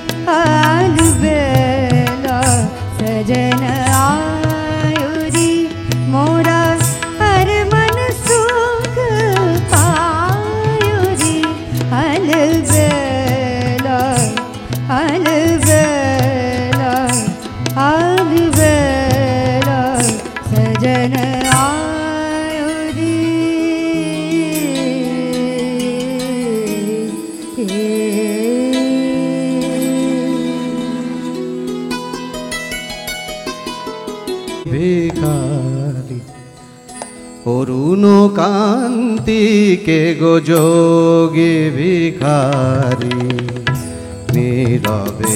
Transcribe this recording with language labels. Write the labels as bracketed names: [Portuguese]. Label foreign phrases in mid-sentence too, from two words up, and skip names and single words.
[Hindi] अलबेला सजन आयो रे मोरा हर मन सुख पायो रे अलबेला अलबेला अलबेला सजन आयो रे [Bangla] ভিখারি অরুণ কান্তি কে গো যোগী ভিখারি নীরবে